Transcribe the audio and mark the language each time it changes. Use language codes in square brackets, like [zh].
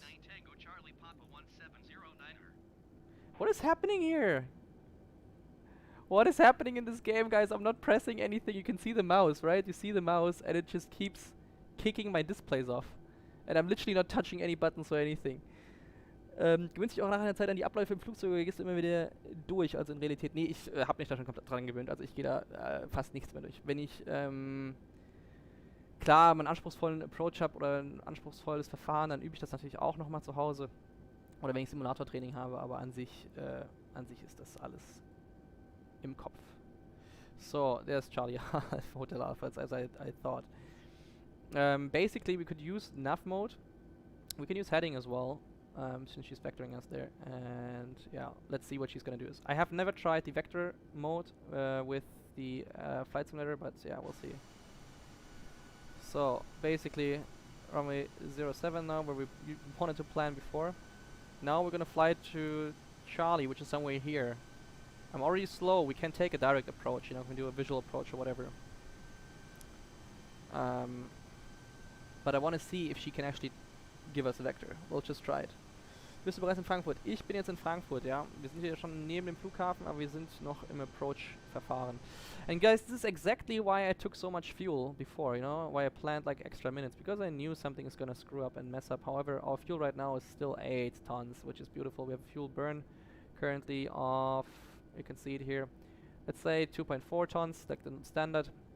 [en] TCP1709 Tango Charlie Papa 1709er. What is happening here? What is happening in this game, guys? I'm not pressing anything. You can see the mouse, right? You see the mouse and it just keeps kicking my displays off. And I'm literally not touching any buttons or anything. [de] Gewöhnst dich auch nach einer Zeit an die Abläufe im Flugzeug oder gehst du immer wieder durch? Also in Realität, nee, ich habe mich da schon komplett dran gewöhnt. Also ich gehe da fast nichts mehr durch. Wenn ich, klar, einen anspruchsvollen Approach habe oder ein anspruchsvolles Verfahren, dann übe ich das natürlich auch nochmal zu Hause. Oder wenn ich Simulatortraining habe, aber an sich ist das alles im Kopf. [en] So, there's Charlie Hotel Alpha, as I thought. Basically, we could use nav mode. We can use heading as well, since she's vectoring us there. And yeah, let's see what she's gonna do. I have never tried the vector mode with the flight simulator, but yeah, we'll see. So basically, runway 07 now, where we wanted to plan before. Now we're gonna fly to Charlie, which is somewhere here. I'm already slow. We can take a direct approach. You know, we can do a visual approach or whatever. But I want to see if she can actually give us a vector. We'll just try it. [de] Bist du bereits in Frankfurt? Ich bin jetzt in Frankfurt, ja. Wir sind hier schon neben dem Flughafen, aber wir sind noch im Approach-Verfahren. [en] And guys, this is exactly why I took so much fuel before, you know, why I planned like extra minutes, because I knew something is gonna screw up and mess up. However, our fuel right now is still 8 tons, which is beautiful. We have a fuel burn currently of, you can see it here, let's say 2.4 tons, like the standard.